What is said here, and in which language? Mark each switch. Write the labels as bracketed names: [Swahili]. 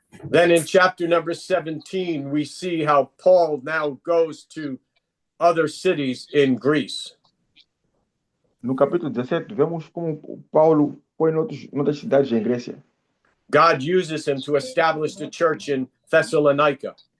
[English] Then in chapter number 17, we see how Paul now goes to other cities in Greece. [Portuguese] No capítulo 17, vemos como Paulo foi em outras cidades em Grécia. [English] God uses him to establish the church in Thessalonica.